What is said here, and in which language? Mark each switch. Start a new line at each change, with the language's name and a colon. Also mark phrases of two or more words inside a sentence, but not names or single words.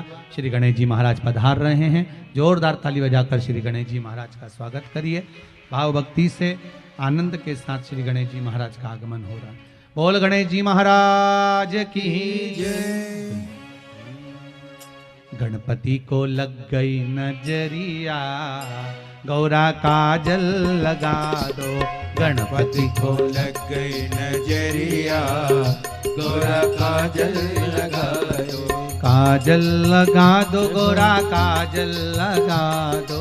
Hindi: श्री गणेश जी महाराज पधार रहे हैं, जोरदार ताली बजाकर श्री गणेश जी महाराज का स्वागत करिए। भाव भक्ति से आनंद के साथ श्री गणेश जी महाराज का आगमन हो रहा है। बोल गणेश जी महाराज की जय। गणपति को लग गई नजरिया, गौरा काजल लगा दो। गणपति को लग गई नजरिया, गौरा काजल लगा दो। काजल लगा दो गौरा काजल लगा दो।